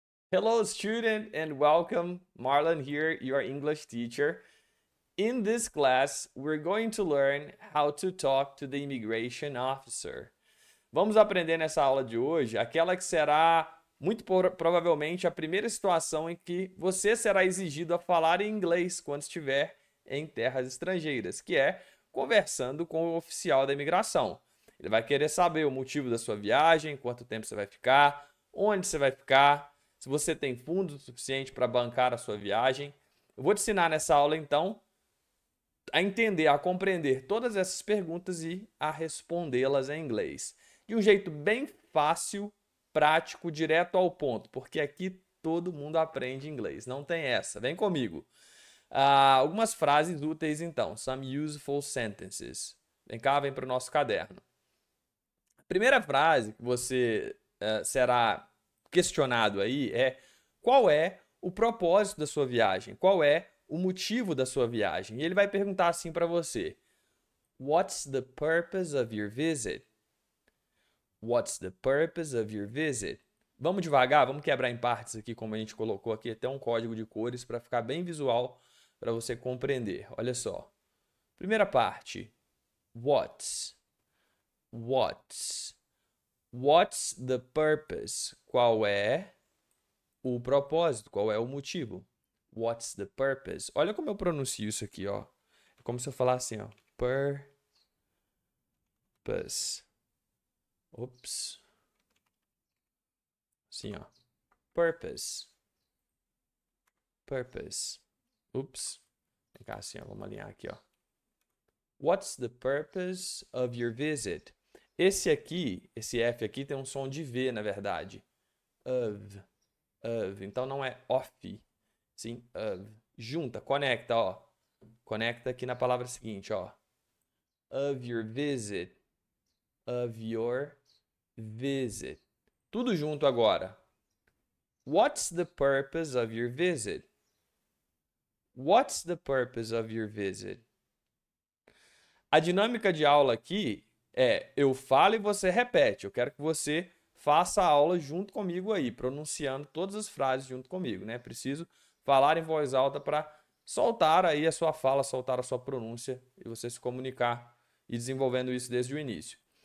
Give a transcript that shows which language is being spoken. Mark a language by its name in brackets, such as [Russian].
[English] Hello, student, and welcome. Marlon here, your English teacher. In this class, we're going to learn how to talk to the immigration officer. [Portuguese] Vamos aprender nessa aula de hoje aquela que será muito provavelmente a primeira situação em que você será exigido a falar em inglês quando estiver em terras estrangeiras, que é conversando com o oficial da imigração. Ele vai querer saber o motivo da sua viagem, quanto tempo você vai ficar, onde você vai ficar, se você tem fundo suficiente para bancar a sua viagem. Eu vou te ensinar nessa aula, então, a entender, a compreender todas essas perguntas e a respondê-las em inglês. De um jeito bem fácil, prático, direto ao ponto, porque aqui todo mundo aprende inglês, não tem essa. Vem comigo. Algumas frases úteis, então. [English] Some useful sentences. [Portuguese] Vem cá, vem para o nosso caderno. A primeira frase que você será questionado aí é: qual é o propósito da sua viagem? Qual é o motivo da sua viagem? E ele vai perguntar assim para você: [English] What's the purpose of your visit? What's the purpose of your visit? [Portuguese] Vamos devagar, vamos quebrar em partes aqui, como a gente colocou aqui até um código de cores para ficar bem visual para você compreender. Olha só. Primeira parte: [English] What's? What's? What's the purpose? [Portuguese] Qual é o propósito? Qual é o motivo? [English] What's the purpose? [Portuguese] Olha como eu pronuncio isso aqui, ó. É como se eu falasse assim, ó. [English] Purpose. Ops. [Portuguese] Assim, ó. [English] Purpose. Purpose. [Portuguese] Ups. Vem cá assim, ó. Vamos alinhar aqui, ó. [English] What's the purpose of your visit? [Portuguese] Esse aqui, esse F aqui tem um som de V, na verdade. Of. Então não é off, sim, of. Junta, conecta, ó. Conecta aqui na palavra seguinte, ó. [English] Of your visit. Of your visit. [Portuguese] Tudo junto agora. [English] What's the purpose of your visit? What's the purpose of your visit? [Portuguese] A dinâmica de aula aqui é: eu falo e você repete. Eu quero que você faça a aula junto comigo aí, pronunciando todas as frases junto comigo, né? Preciso falar em voz alta para soltar aí a sua fala, soltar a sua pronúncia e você se comunicar e desenvolvendo isso desde o início.